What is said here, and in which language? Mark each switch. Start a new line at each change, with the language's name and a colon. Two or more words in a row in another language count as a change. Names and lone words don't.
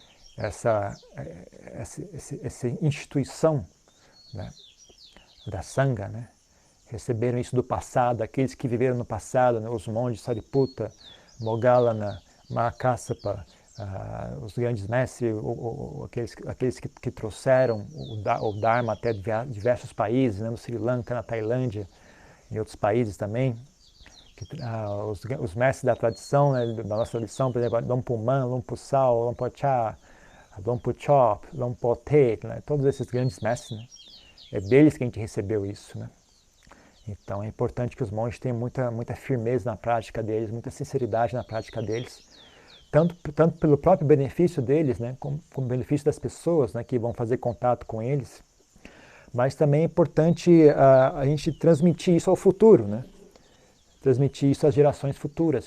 Portuguese: essa instituição, né, da Sangha, né, receberam isso do passado, aqueles que viveram no passado, né, os monges Sariputta, Moggallana, Mahakassapa, os grandes mestres, aqueles que trouxeram o Dharma até diversos países, né, no Sri Lanka, na Tailândia, em outros países também, os mestres da tradição, né, da nossa tradição, por exemplo, Lompo Man, Lompo Sal, Lompo Cha, Lompo Chop, Lompo Te, né, todos esses grandes mestres, né, é deles que a gente recebeu isso, né. Então é importante que os monges tenham muita firmeza na prática deles, muita sinceridade na prática deles, tanto pelo próprio benefício deles, né, como benefício das pessoas, né, que vão fazer contato com eles, mas também é importante a gente transmitir isso ao futuro, né, transmitir isso às gerações futuras.